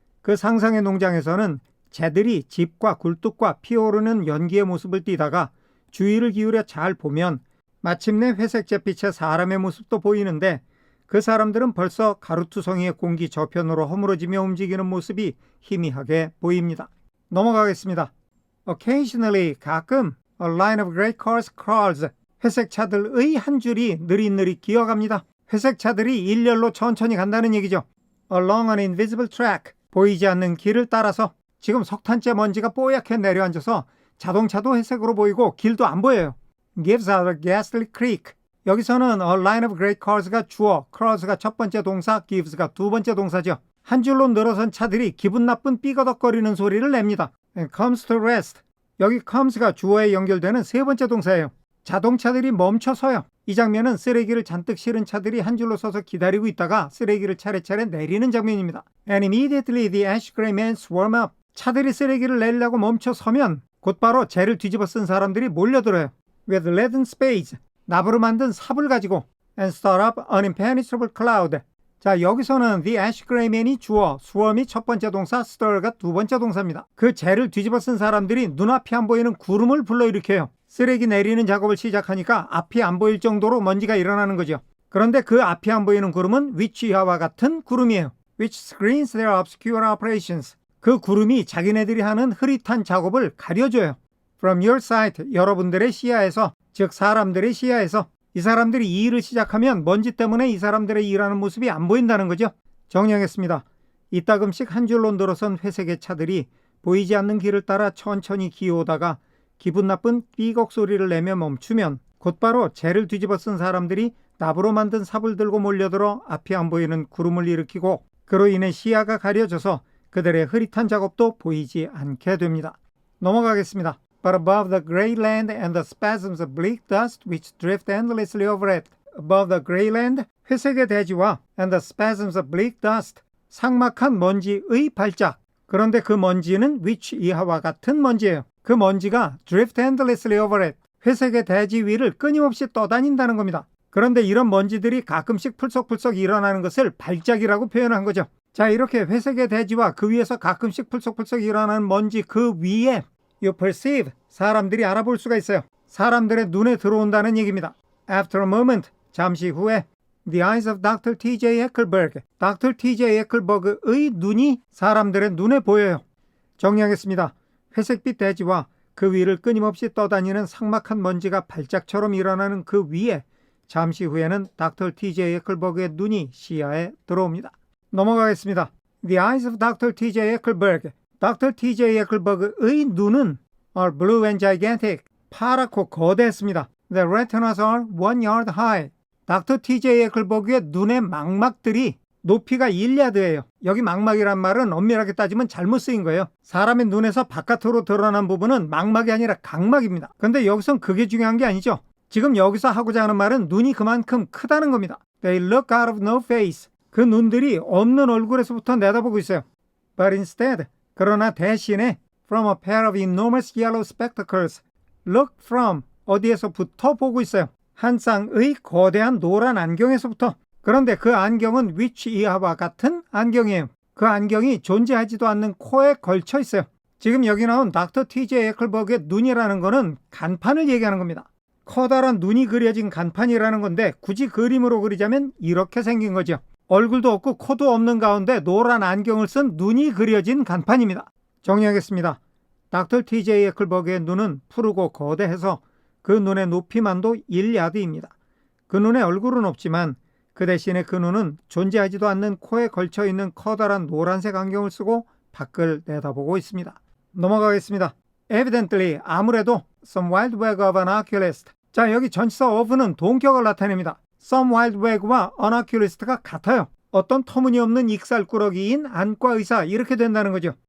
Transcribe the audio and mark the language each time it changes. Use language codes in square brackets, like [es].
[ko] 그 상상의 농장에서는 재들이 집과 굴뚝과 피어오르는 연기의 모습을 띠다가 주의를 기울여 잘 보면 마침내 회색 잿빛의 사람의 모습도 보이는데 그 사람들은 벌써 가루투성이의 공기 저편으로 허물어지며 움직이는 모습이 희미하게 보입니다. 넘어가겠습니다. [en] Occasionally, [ko] 가끔 [en] a line of great cars crawls. [ko] 회색 차들의 한 줄이 느릿느릿 기어갑니다. 회색 차들이 일렬로 천천히 간다는 얘기죠. [en] Along an invisible track. [ko] 보이지 않는 길을 따라서 지금 석탄재 먼지가 뽀얗게 내려앉아서 자동차도 회색으로 보이고 길도 안 보여요. [en] Gives out a ghastly creak. [ko] 여기서는 [en] a line of great cars [ko] 가 주어, cars가 첫 번째 동사, gives가 두 번째 동사죠. 한 줄로 늘어선 차들이 기분 나쁜 삐거덕거리는 소리를 냅니다. [en] And comes to rest. [ko] 여기 comes가 주어에 연결되는 세 번째 동사예요. 자동차들이 멈춰서요. 이 장면은 쓰레기를 잔뜩 실은 차들이 한 줄로 서서 기다리고 있다가 쓰레기를 차례차례 내리는 장면입니다. [en] And immediately the ash gray men swarm up. [ko] 차들이 쓰레기를 내리려고 멈춰서면 곧바로 쟤를 뒤집어 쓴 사람들이 몰려들어요. [en] With leaden spades. [ko] 나무로 만든 삽을 가지고 [en] and stir up an impenetrable cloud. [ko] 자, 여기서는 [en] the ash gray man [ko] 이 주어, swarm이 첫 번째 동사, stir가 두 번째 동사입니다. 그 쟤를 뒤집어 쓴 사람들이 눈앞이 안 보이는 구름을 불러일으켜요. 쓰레기 내리는 작업을 시작하니까 앞이 안 보일 정도로 먼지가 일어나는 거죠. 그런데 그 앞이 안 보이는 구름은 which 이하와 같은 구름이에요. [en] which screens their obscure operations. [ko] 그 구름이 자기네들이 하는 흐릿한 작업을 가려줘요. [en] From your sight, [ko] 여러분들의 시야에서, 즉 사람들의 시야에서 이 사람들이 이 일을 시작하면 먼지 때문에 이 사람들의 일하는 모습이 안 보인다는 거죠. 정리하겠습니다. 이따금씩 한 줄로 늘어선 회색의 차들이 보이지 않는 길을 따라 천천히 기어오다가 기분 나쁜 삐걱 소리를 내며 멈추면 곧바로 쟤를 뒤집어 쓴 사람들이 나무로 만든 삽을 들고 몰려들어 앞이 안 보이는 구름을 일으키고 그로 인해 시야가 가려져서 그들의 흐릿한 작업도 보이지 않게 됩니다. 넘어가겠습니다. [en] But above the gray land and the spasms of bleak dust which drift endlessly over it. Above the gray land, [ko] 회색의 대지와 [en] and the spasms of bleak dust, [ko] 삭막한 먼지의 발작. 그런데 그 먼지는 which 이하와 같은 먼지예요. 그 먼지가 [en] drift endlessly over it, [ko] 회색의 대지 위를 끊임없이 떠다닌다는 겁니다. 그런데 이런 먼지들이 가끔씩 풀썩풀썩 일어나는 것을 발작이라고 표현한 거죠. 자, 이렇게 회색의 대지와 그 위에서 가끔씩 풀썩풀썩 일어나는 먼지 그 위에 [en] you perceive, [ko] 사람들이 알아볼 수가 있어요. 사람들의 눈에 들어온다는 얘기입니다. [en] After a moment, [ko] 잠시 후에 [en] The eyes of Dr. T.J. Ecclesburg, Dr. T.J. [ko] Ecclesburg의 눈이 사람들의 눈에 보여요. 정리하겠습니다. 회색빛 대지와 그 위를 끊임없이 떠다니는 삭막한 먼지가 발작처럼 일어나는 그 위에 잠시 후에는 Dr. [en] T.J. [ko] Ecclesburg의 눈이 시야에 들어옵니다. 넘어가겠습니다. The eyes of Dr. T.J. Ecclesburg, Dr. T.J. Ecclesburg의 눈은 [en] are blue and gigantic, [ko] 파랗고 거대했습니다. [en] The retinas are 1 yard high. Dr. T.J. [ko] Ecclesburg의 눈의 망막들이 높이가 1야드예요. 여기 망막이란 말은 엄밀하게 따지면 잘못 쓰인 거예요. 사람의 눈에서 바깥으로 드러난 부분은 망막이 아니라 각막입니다. 근데 여기선 그게 중요한 게 아니죠. 지금 여기서 하고자 하는 말은 눈이 그만큼 크다는 겁니다. [en] They look out of no face. [ko] 그 눈들이 없는 얼굴에서부터 내다보고 있어요. [en] But instead, [ko] 그러나 대신에 [en] from a pair of enormous yellow spectacles, look from, [ko] 어디에서부터 보고 있어요. 한 쌍의 거대한 노란 안경에서부터. 그런데 그 안경은 which 이하와 같은 안경이에요. 그 안경이 존재하지도 않는 코에 걸쳐 있어요. 지금 여기 나온 닥터 T.J. 에클버그의 눈이라는 거는 간판을 얘기하는 겁니다. 커다란 눈이 그려진 간판이라는 건데 굳이 그림으로 그리자면 이렇게 생긴 거죠. 얼굴도 없고 코도 없는 가운데 노란 안경을 쓴 눈이 그려진 간판입니다. 정리하겠습니다. 닥터 T.J. 에클버그의 눈은 푸르고 거대해서 그 눈의 높이만도 1야드입니다. 그 눈에 얼굴은 없지만 그 대신에 그 눈은 존재하지도 않는 코에 걸쳐있는 커다란 노란색 안경을 쓰고 밖을 내다보고 있습니다. 넘어가겠습니다. [en] Evidently, [ko] 아무래도 [en] some wild wag of an oculist. [ko] 자, 여기 전치사 of는 동격을 나타냅니다. some wild wag와 an oculist가 같아요. 어떤 터무니없는 익살꾸러기인 안과 의사 이렇게 된다는 거죠.